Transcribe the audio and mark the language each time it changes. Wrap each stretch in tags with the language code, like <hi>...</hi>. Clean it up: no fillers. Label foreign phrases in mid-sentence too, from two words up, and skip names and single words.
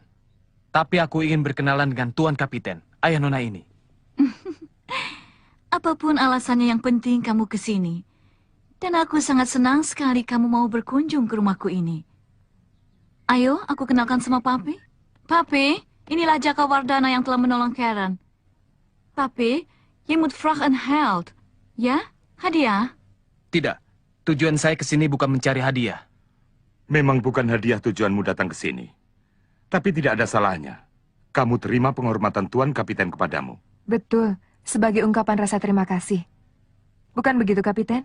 <id>Tapi aku ingin berkenalan dengan Tuan Kapiten, ayah Nona ini. Apapun alasannya yang penting kamu ke sini. Dan aku sangat senang sekali kamu mau berkunjung ke rumahku ini. Ayo, aku kenalkan sama Pape. Pape, inilah Jakawardana yang telah menolong Karen.</id> <nl>Pape, je moet vraag een held.</nl> <id>Ya, hadiah? Tidak, tujuan saya ke sini bukan mencari hadiah. Memang bukan hadiah tujuanmu datang ke sini. Tapi tidak ada salahnya. Kamu terima penghormatan Tuan Kapiten kepadamu. Betul, sebagai ungkapan rasa terima kasih. Bukan begitu, Kapiten?</id>